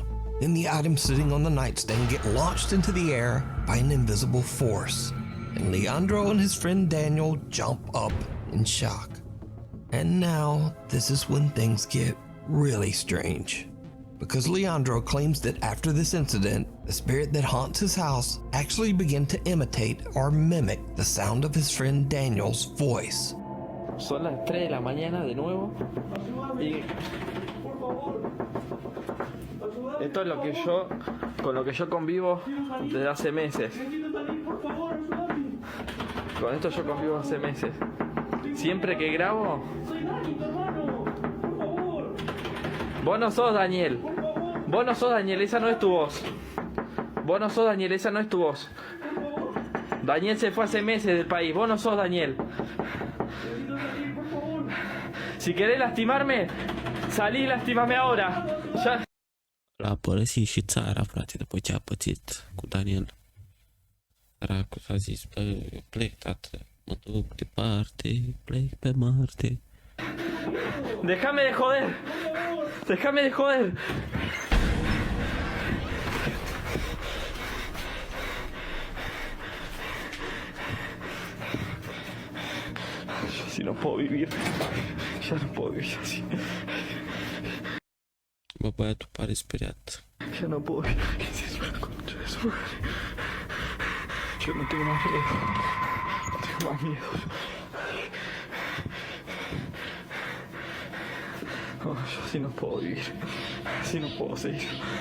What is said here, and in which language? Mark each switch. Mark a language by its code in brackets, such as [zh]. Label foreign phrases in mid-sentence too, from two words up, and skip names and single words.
[en] Then the items sitting on the nightstand get launched into the air by an invisible force, and Leandro and his friend Daniel jump up in shock. And now, this is when things get really strange. Because Leandro claims that after this incident, the spirit that haunts his house actually began to imitate or mimic the sound of his friend Daniel's voice. [es] Son las 3 de la mañana de nuevo y esto es lo que con lo que yo convivo desde hace meses. Con esto yo convivo hace meses. Siempre que grabo... Vos no sos Daniel. Vos no sos Daniel, esa no es tu voz. Vos no sos Daniel, esa no es tu voz. Daniel se fue hace meses del país. Vos no sos Daniel. Si querés lastimarme, salí y lastimame ahora. Ya... [ro] L-a părăsit și țara, frate, după ce a pățit cu Daniel. Săracul s-a zis, bă, eu plec, tată, mă duc departe, plec pe Marte. [es] Déjame de joder. Déjame de joder. Yo así no puedo vivir. Ya no puedo vivir así. [ro] Bă, băiatul pare speriat. [es] Ya no puedo vivir. ¿Qué es eso? Yo no tengo más miedo. No tengo más miedo. Oh, yo así no puedo vivir. Así no puedo seguir.